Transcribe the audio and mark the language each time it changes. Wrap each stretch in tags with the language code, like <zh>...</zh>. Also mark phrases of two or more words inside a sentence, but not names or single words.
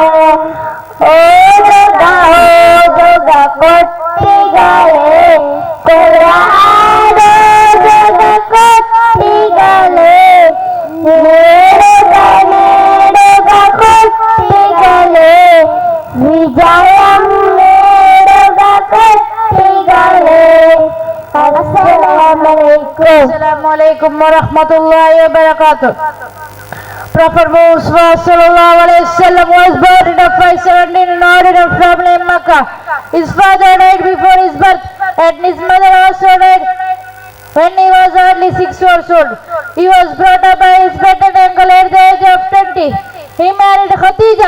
<ml>ഓതുക ഓതുക കുട്ടികളെ ഖുർആൻ ഓതുക കുട്ടികളെ നേടുക നേടുക കുട്ടികളെ വിജയം നേടുക കുട്ടികളെ.</ml> <ar>السلام عليكم ورحمة الله وبركاته.</ar> <en>Prophet Muhammad</en> <ar>صلى الله عليه وسلم</ar> <en>was born in a 517 in ordinary family in Makkah. His father died before his birth and his mother also died when he was only 6 years old. He was brought up by his paternal uncle at the age of 20. He married Khadija.</en>